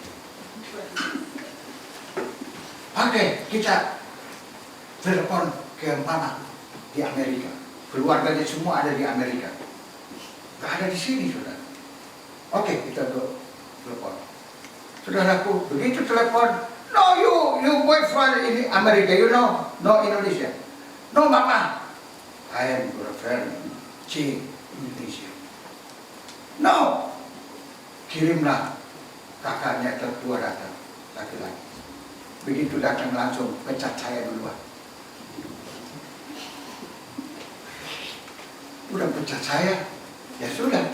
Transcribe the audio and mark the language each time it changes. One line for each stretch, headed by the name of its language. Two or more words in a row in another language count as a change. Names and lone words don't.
Indonesian: Oke, kita telepon ke mama di Amerika. Keluarganya semua ada di Amerika. Gak ada di sini, saudara. Oke, kita telepon. Saudaraku, begitu telepon,
English: no you boyfriend in Amerika, you know, no Indonesia. No mama, I am boyfriend C Indonesia.
Indonesian: No, kirimlah kakaknya tertua datang, laki-laki. Begitu datang langsung pecat saya duluan. Udah pecat saya, ya sudah.